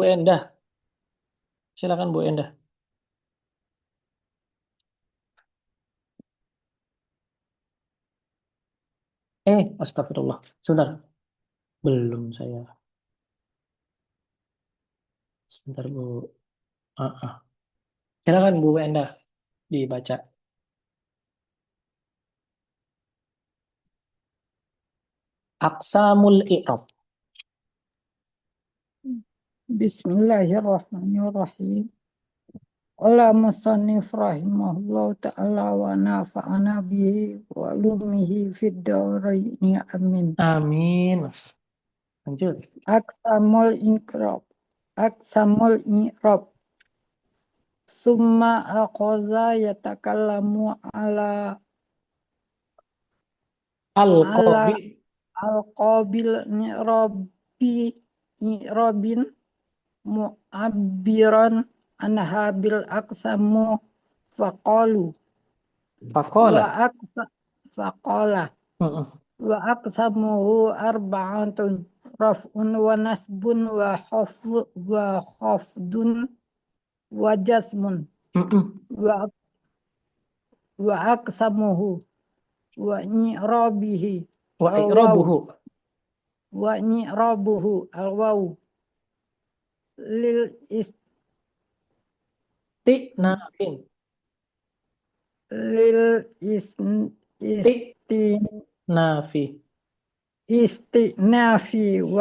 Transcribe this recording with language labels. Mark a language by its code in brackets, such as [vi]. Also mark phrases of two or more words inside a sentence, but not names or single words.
[id] Bu Endah. Silakan Bu Endah. Astagfirullah. Sebentar. Belum saya. Sebentar Bu. Silakan Bu Endah dibaca. [ar] أقسام الإعراب. بسم الله الرحمن الرحيم. قال المصنف رحمه الله تعالى ونفعنا به وبعلومه في الدارين آمين. [id] Amin. Lanjut. [ar] أقسام الإعراب أقسام الإعراب. ثم أخذ يتكلم على Al-Qabi. القابل إعراب معبرا عنها بالأقسام فقالوا Faqala. faqala Mm-mm. وأقسامه أربعة رفع ونصب وخفض وجزم Mm-mm. وأقسامه وإعرابه Wa al-waw i'rabuhu. وإعرابه الواو ل Ti'nafin. lil Ti'nafi. استئناف و